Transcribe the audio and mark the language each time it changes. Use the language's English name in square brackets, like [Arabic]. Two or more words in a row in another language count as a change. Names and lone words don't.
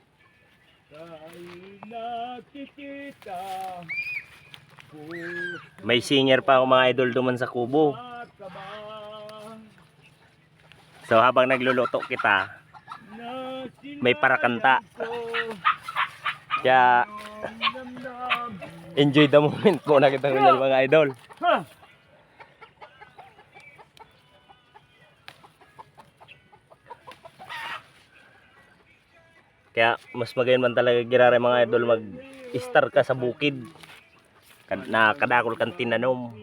[Bikol] May singer pa ako mga idol duman sa kubo. So habang nagluluto kita, may parakanta. Kaya [English] enjoy the moment [Bikol] muna kita mga idol. Kaya mas magayon man talaga girare mga idol mag-star ka sa bukid. Na kadakol kang tinanom.